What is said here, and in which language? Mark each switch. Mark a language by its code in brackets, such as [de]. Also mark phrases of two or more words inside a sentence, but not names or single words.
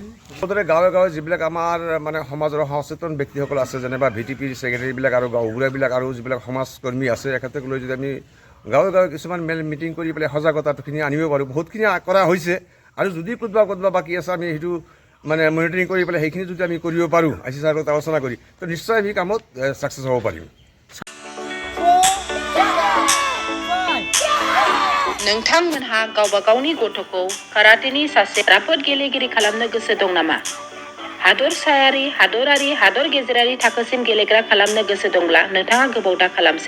[as] সদৰে গাঁৱে গাঁৱে যিবিলাক আমাৰ সমাজৰ সচেতন ব্যক্তিসকল আছে, যেনেবা VTPৰ ছেক্ৰেটাৰীবিলাক আৰু গাঁওবুঢ়াবিলাক আৰু যিবিলাক সমাজকৰ্মী আছে, এখেতক লৈ যদি আমি গাঁৱে গাঁৱে কিছুমান মিটিং কৰি পেলাই সজাগতাখিনি আনিব পাৰোঁ। বহুতখিনি কৰা হৈছে আৰু যদি ক'ৰবাত বাকী আছে আমি সেইটো মনিটৰিং কৰি পেলাই সেইখিনি যদি আমি কৰিব পাৰোঁ, IC ছাৰৰ লগত আলোচনা কৰি, তো নিশ্চয় আমি কামত ছাকচেছ হ'ব পাৰিম। [brx] नोंथांमोनहा गावबा गावनि गथ'खौ काराटेनि सासे राफोद गेलेगिरि खालामनो गोसो दं नामा? हादरसायारि, हादरारि, हादर गेजेरारि थाखोसिम गेलेग्रा खालामनो गोसो दंब्ला नोंथाङा गोबाव दा खालामसै।